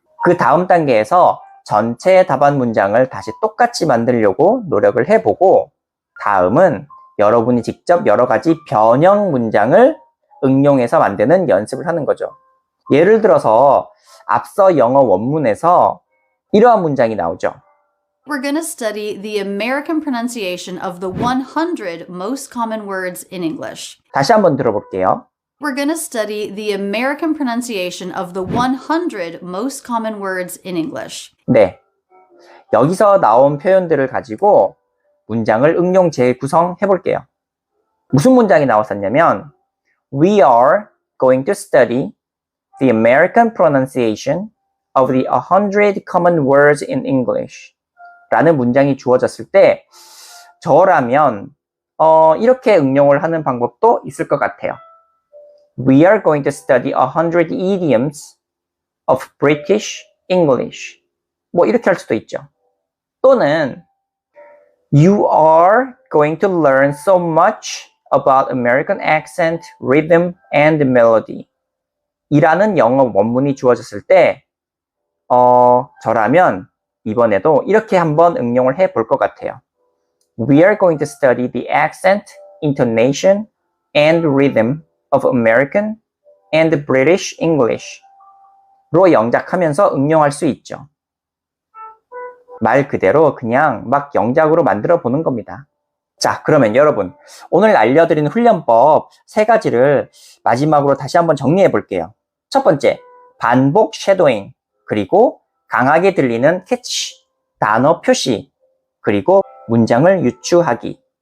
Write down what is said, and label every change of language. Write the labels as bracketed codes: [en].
[ko] 그 다음 단계에서 전체 답안 문장을 다시 똑같이 만들려고 노력을 해보고 다음은 여러분이 직접 여러 가지 변형 문장을 응용해서 만드는 연습을 하는 거죠. 예를 들어서 앞서 영어 원문에서 이러한 문장이 나오죠. [en] We're going to study the American pronunciation of the 100 most common words in English. [ko] 다시 한번 들어볼게요. [en] We're going to study the American pronunciation of the 100 most common words in English. [ko] 네. 여기서 나온 표현들을 가지고 문장을 응용 재구성해 볼게요. 무슨 문장이 나왔었냐면 [en] We are going to study the American pronunciation of the 100 common words in English [ko] 라는 문장이 주어졌을 때 저라면 이렇게 응용을 하는 방법도 있을 것 같아요. [en] We are going to study 100 idioms of British English. [ko] 뭐 이렇게 할 수도 있죠. [en] 또는 You are going to learn so much about American accent, rhythm, and melody. [ko] 이라는 영어 원문이 주어졌을 때, 저라면 이번에도 이렇게 한번 응용을 해 볼 것 같아요. [en] We are going to study the accent, intonation, and rhythm of American and British English. [ko] 로 영작하면서 응용할 수 있죠. 말 그대로 그냥 막 영작으로 만들어 보는 겁니다. 자, 그러면 여러분, 오늘 알려드린 훈련법 3가지를 마지막으로 다시 한번 정리해 볼게요. 첫 번째, 반복 쉐도잉, 그리고 강하게 들리는 캐치, 단어 표시, 그리고 문장을 유추하기.